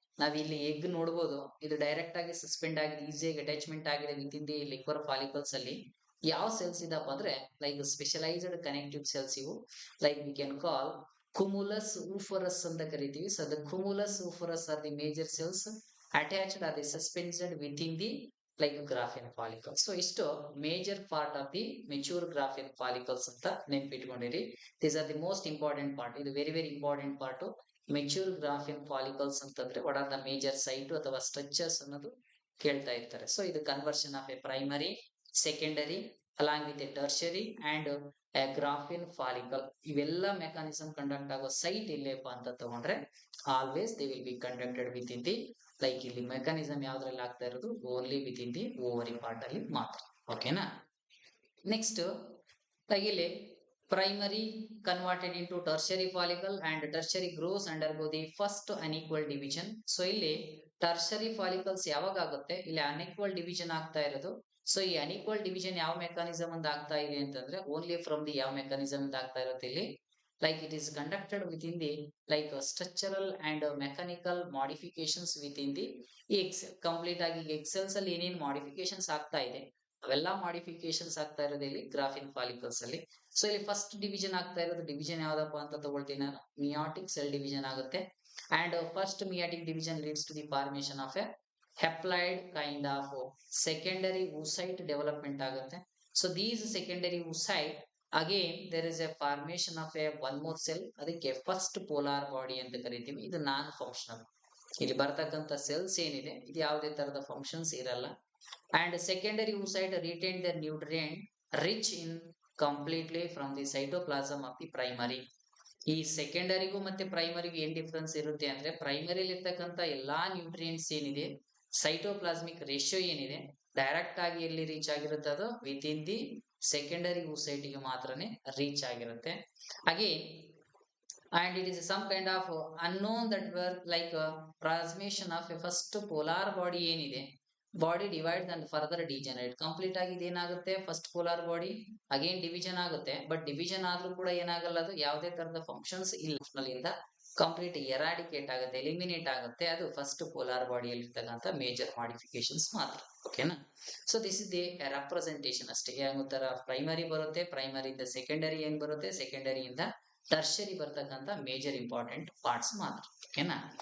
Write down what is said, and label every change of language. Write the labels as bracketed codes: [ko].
[kn] ನಾವ್ ಇಲ್ಲಿ ಎಗ್ ನೋಡಬಹುದು, ಇದು ಡೈರೆಕ್ಟ್ ಆಗಿ ಸಸ್ಪೆಂಡ್ ಆಗಿದೆ, ಈಸಿಯಾಗಿ ಅಟ್ಯಾಚ್ಮೆಂಟ್ ಆಗಿದೆ ವಿತ್ ಇನ್ ದಿ ಲಿಕ್ವರ್ ಫಾಲಿಕಲ್ಸ್ ಅಲ್ಲಿ. ಯಾವ ಸೆಲ್ಸ್ ಇದಪ್ಪ ಅಂದ್ರೆ ಲೈಕ್ ಸ್ಪೆಷಲೈಸ್ಡ್ ಕನೆಕ್ಟಿವ್ ಸೆಲ್ಸ್ ಇವು. ಲೈಕ್ ವಿ ಕ್ಯಾನ್ ಕಾಲ್ ಕುಮುಲಸ್ ಊಫರಸ್ ಅಂತ ಕರಿತೀವಿ. [en] So the cumulus oophorus are the major cells attached or suspended within the like graphene follicles. So isto major part of the mature graphene follicles [kn] anta ನೆನಪಿಟ್ಕೊಂಡಿರಿ. [en] These are the most important part. ಇದು very important part. Mature graphene follicles ಅಂತಂದ್ರೆ what are the major site ಅಥವಾ structures [kn] ಅನ್ನೋದು ಕೇಳ್ತಾ ಇರ್ತಾರೆ. [en] So ಇದು conversion of a primary, secondary along with a tertiary and a graphene follicle. [kn] ಇವೆಲ್ಲ mechanism conduct ಆಗೋ site ಇಲ್ಲೇಪ್ಪ ಅಂತ ತಗೊಂಡ್ರೆ [en] always they will be conducted within the like [kn] ಇಲ್ಲಿ ಮೆಕಾನಿಸಮ್ ಯಾವ್ದ್ರಲ್ಲಿ ಆಗ್ತಾ ಇರೋದು only with in the ovary part ಅಲ್ಲಿ ಮಾತ್ರ. ಓಕೆನಾ? [en] Next ಇಲ್ಲಿ primary converted into tertiary follicle and tertiary grows undergo the first unequal division. [kn] So ಇಲ್ಲಿ tertiary follicles ಯಾವಾಗ ಆಗುತ್ತೆ? ಇಲ್ಲಿ ಅನ್ಈಕ್ವಲ್ ಡಿವಿಷನ್ ಆಗ್ತಾ ಇರೋದು. ಸೊ ಈ ಅನ್ಈಕ್ವಲ್ ಡಿವಿಷನ್ ಯಾವ ಮೆಕಾನಿಸಮ್ ಅಂತ ಆಗ್ತಾ ಇದೆ ಅಂತಂದ್ರೆ ಓನ್ಲಿ ಫ್ರಮ್ ದಿ ಯಾವ ಮೆಕಾನಿಸಮ್ ಅಂತ ಆಗ್ತಾ ಇರುತ್ತೆ ಇಲ್ಲಿ [en] like it is conducted within the like structural and mechanical modifications within the egg cell. [kn] Complete ಆಗಿ ಎಗ್ ಸೆಲ್ಸ್ ಅಲ್ಲಿ ಏನೇನ್ ಮಾಡಿಫಿಕೇಶನ್ಸ್ ಆಗ್ತಾ ಇದೆ ಅವೆಲ್ಲ ಮಾಡಿಫಿಕೇಶನ್ಸ್ ಆಗ್ತಾ ಇರೋದು ಇಲ್ಲಿ ಗ್ರಾಫಿನ್ ಫಾಲಿಕಲ್ಸ್ ಅಲ್ಲಿ. ಸೊ ಇಲ್ಲಿ ಫಸ್ಟ್ ಡಿವಿಷನ್ ಆಗ್ತಾ ಇರೋದು ಡಿವಿಷನ್ ಯಾವ್ದಪ್ಪ ಅಂತ ತಗೊಳ್ತೀನಿ ನಾನು, ಮಿಯಾಟಿಕ್ ಸೆಲ್ ಡಿವಿಷನ್ ಆಗುತ್ತೆ. [en] And first meiotic division leads to the formation of a haploid kind of secondary oocyte development ಆಗುತ್ತೆ. So these secondary oocyte again there is a formation of a one more cell, [kn] ಅದಕ್ಕೆ first polar body ಅಂತ ಕರಿತೀವಿ. ಇದು ನಾನ್ functional. ಇಲ್ಲಿ ಬರ್ತಕ್ಕಂಥ cells ಏನಿದೆ ಇದು ಯಾವುದೇ ತರದ ಫಂಕ್ಷನ್ಸ್ ಇರಲ್ಲ. [en] And secondary oocyte retain their nutrient rich in completely from the cytoplasm of the primary. [kn] ಈ ಸೆಕೆಂಡರಿಗೂ ಮತ್ತೆ ಪ್ರೈಮರಿಗೂ ಏನ್ ಡಿಫ್ರೆನ್ಸ್ ಇರುತ್ತೆ ಅಂದ್ರೆ ಪ್ರೈಮರಿಲಿ ಇರ್ತಕ್ಕಂಥ ಎಲ್ಲಾ ನ್ಯೂಟ್ರಿಯೆಂಟ್ಸ್ ಏನಿದೆ ಸೈಟೋಪ್ಲಾಸ್ಮಿಕ್ ರೇಷಿಯೋ ಏನಿದೆ ಡೈರೆಕ್ಟ್ ಆಗಿ ಎಲ್ಲಿ ರೀಚ್ ಆಗಿರುತ್ತೆ ಅದು with in the secondary oocyte ಗೆ ಮಾತ್ರನೇ ರೀಚ್ ಆಗಿರುತ್ತೆ. [en] Again and it is some kind of unknown that were like transmission of a first polar body ಏನಿದೆ body divide and further degenerate. [kn] Complete ಆಗಿ ಇದೇನಾಗುತ್ತೆ first polar body again division ಆಗುತ್ತೆ. But division ಆದ್ರೂ ಕೂಡ ಏನಾಗಲ್ಲ, ಅದು ಯಾವುದೇ ತರದ ಫಂಕ್ಷನ್ಸ್ ಇಲ್ಲ, ಕಂಪ್ಲೀಟ್ ಎರಾಡಿಕೇಟ್ ಆಗುತ್ತೆ, ಎಲಿಮಿನೇಟ್ ಆಗುತ್ತೆ. ಅದು ಫಸ್ಟ್ ಪೋಲಾರ್ ಬಾಡಿಯಲ್ಲಿ ಇರ್ತಕ್ಕಂಥ ಮೇಜರ್ ಮಾಡಿಫಿಕೇಶನ್ಸ್ ಮಾತ್ರ. ಓಕೆನಾ? [en] so this is the representation [kn] ಅಷ್ಟೇ. ಯಾವ ಪ್ರೈಮರಿ ಬರುತ್ತೆ, ಪ್ರೈಮರಿಯಿಂದ ಸೆಕೆಂಡರಿ ಏನ್ ಬರುತ್ತೆ, ಸೆಕೆಂಡರಿಯಿಂದ ಟರ್ಷರಿ ಬರ್ತಕ್ಕಂಥ ಮೇಜರ್ ಇಂಪಾರ್ಟೆಂಟ್ ಪಾರ್ಟ್ಸ್ ಮಾತ್ರ. ಓಕೆನಾ?